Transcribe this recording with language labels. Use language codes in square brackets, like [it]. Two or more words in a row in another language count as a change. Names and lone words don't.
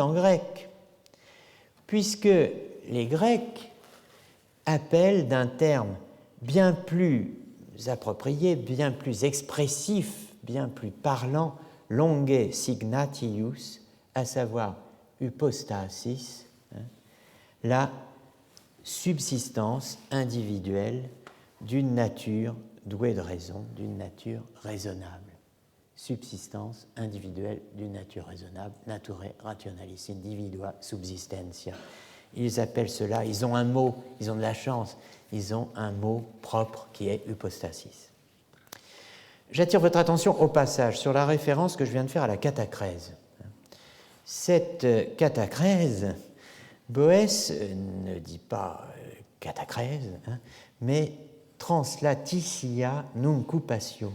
[fr] en grec, puisque les Grecs appellent d'un terme bien plus approprié, bien plus expressif, bien plus parlant, [la] longe signatius, [fr] à savoir hypostasis, la subsistance individuelle d'une nature douée de raison, d'une nature raisonnable. Subsistance individuelle d'une nature raisonnable, [la] naturae rationalis individua subsistentia. [fr] Ils appellent cela, ils ont un mot, ils ont de la chance, ils ont un mot propre qui est hypostasis. J'attire votre attention au passage sur la référence que je viens de faire à la catacrèse. Cette catacrèse, Boès ne dit pas catacrèse, mais [la] translatitia nuncupatio.